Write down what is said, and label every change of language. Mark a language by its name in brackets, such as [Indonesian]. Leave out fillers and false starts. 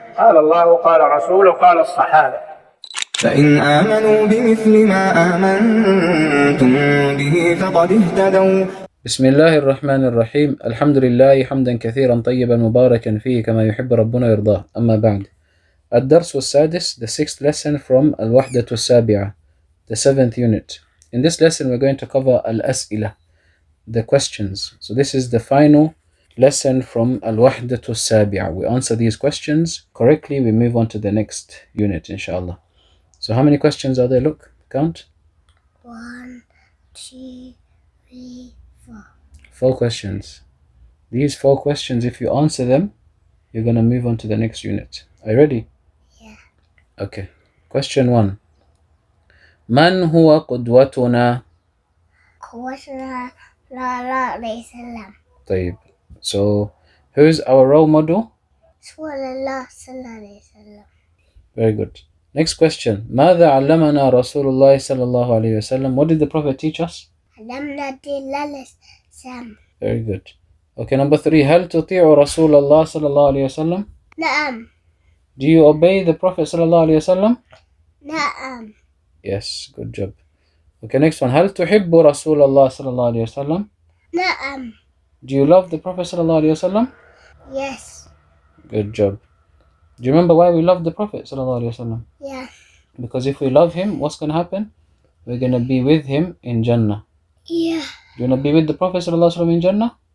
[Arabic] قال الله قال رسول قال الصحابة. فإن آمنوا بمثل ما آمنتم به فقد اهتدوا. بسم الله الرحمن الرحيم. الحمد لله حمدا كثيرا طيبا مباركا فيه كما يحب ربنا يرضاه. أما بعد. الدرس السادس, [English] the sixth lesson from [Arabic] الوحدة السابعة, [English] the seventh unit. In this lesson we're going to cover [Arabic] الأسئلة, [English] the questions. So this is the final lesson from [Arabic] الوحدة السابعة. [English] We answer these questions correctly, we move on to the next unit inshallah. So how many questions are there? Look, count. 1, 2, 3, 4. 4 questions. These 4 questions, if you answer them, you're going to move on to the next unit. Are you ready? Yeah. Okay. Question 1. [Arabic] من هو قدوتنا? قدوتنا لا ليس لم. طيب. [English] So, who's our role model? [Arabic] رسول الله صلى الله عليه وسلم. [English] Very good. Next question. [Arabic] ماذا علمنا رسول الله صلى الله عليه وسلم? [English] What did the Prophet teach us? [Arabic] علمنا دين الإسلام. [English] Very good. Okay, number 3. [Arabic] هل تطيع رسول الله صلى الله عليه وسلم? نعم. [English] Do you obey the Prophet [Arabic] صلى الله عليه وسلم? نعم. [English] Yes, good job. Okay, next one. [Arabic] هل تحب رسول الله صلى الله عليه وسلم? نعم. [English] Do you love the Prophet [Arabic] صلى الله عليه وسلم? [English] Yes. Good job. Do you remember why we love the Prophet [Arabic] صلى الله عليه وسلم? [English] Yeah. Because if we love him, what's going to happen? We're going to be with him in Jannah. Yeah. Do you want to be with the Prophet [Arabic] صلى الله عليه وسلم [English] in Jannah?